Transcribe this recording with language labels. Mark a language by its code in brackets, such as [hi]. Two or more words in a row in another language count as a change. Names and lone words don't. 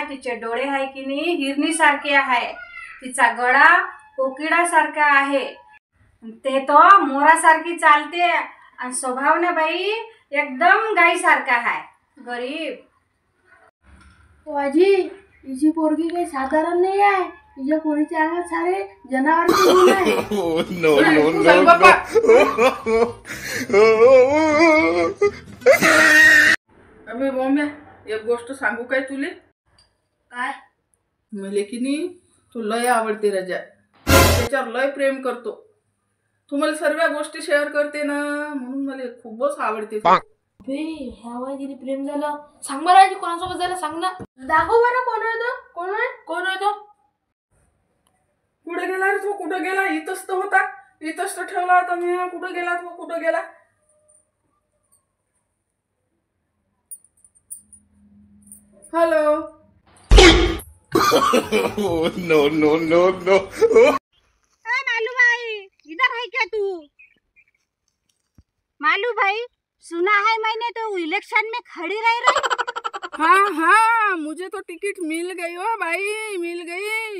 [mr] तिचे डोळे आहे की नाही हिरणी सारखे आहे. तिचा गळा कोकिडा सारखा आहे. ते तो मोरासारखी चालते आणि स्वभावने बाई एकदम गाई सारखा आहे. गरीब. आजी, हिची पोरगी काही साधारण नाही आहे. हिच्या पोरीच्या अंगात सारे जनावरांचे गुण आहे. [en] Oh, no, no, [mr] तू [en] no, [mr] सांग [en] no. [mr] बाबा. अबे मम्मी, एक गोष्ट सांगू काय तुले? काय? मले की नाही तू लय आवडते राजा. त्याच्यावर लय प्रेम करतो. तू मला सर्व गोष्टी शेअर करते ना, म्हणून मला खूपच आवडते तू. ह्या वयात प्रेम झालं. सांग बरं आजी, कोणासोबत झालं सांग ना. दाखव बरं. कोण आहे तो? कुठे गेला रे तो? कुठं गेला? इथंच तर होता. इथंच तर ठेवला होता मी. कुठं गेला तो? हॅलो. [en] no, no, no, no. [hi] मालू भाई इधर है क्या तू? मालू भाई सुना है मैंने तो इलेक्शन में खड़ी रह रही. हाँ हाँ, मुझे तो टिकट मिल गई हो भाई, मिल गई.